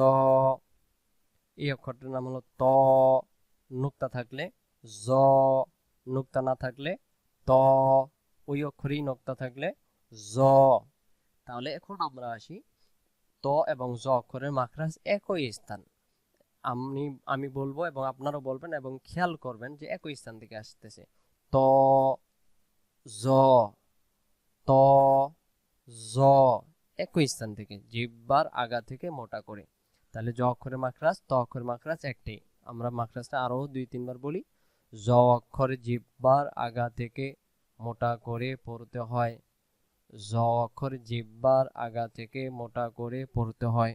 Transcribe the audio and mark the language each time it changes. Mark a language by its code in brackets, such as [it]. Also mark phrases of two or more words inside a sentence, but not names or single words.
[bn] এই অক্ষরটার নাম হলো ত, নুক্তা থাকলে জ, নুক্তা না থাকলে ত, ওই অক্ষরেই নুক্তা থাকলে জ। তাহলে এখন আমরা আসি, ত এবং জ অক্ষরের মাখরাজ একই স্থান। আমি বলবো এবং আপনারাও বলবেন, এবং খেয়াল করবেন যে একই স্থান থেকে আসতেছে। ত, জ, ত, জ একই স্থান থেকে, জিহ্বার আগা থেকে মোটা করে। তাহলে জ অক্ষরের মাখরাজ, ত অক্ষরের মাখরাজ একটাই। আমরা মাখরাজটা আরো 2-3 বার বলি। জ অক্ষরে জিহ্বার আগা থেকে মোটা করে পড়তে হয়। জ অক্ষরে জিহ্বার আগা থেকে মোটা করে পড়তে হয়।